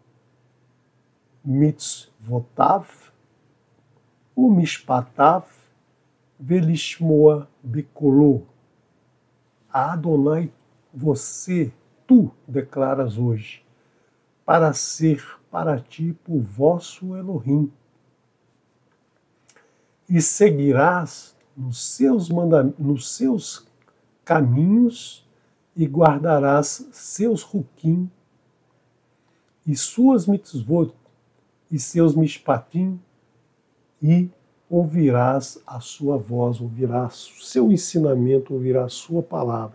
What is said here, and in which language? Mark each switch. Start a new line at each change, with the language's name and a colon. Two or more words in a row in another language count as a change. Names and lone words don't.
Hebrew: מצותיו ומשפטיו ולשמע בקלו.
Portuguese: A Adonai, tu declaras hoje, para ser para ti por vosso Elohim. E seguirás nos seus caminhos e guardarás seus ruquim e suas mitzvot e seus mishpatim e ouvirás a sua voz, ouvirás o seu ensinamento, ouvirás a sua palavra.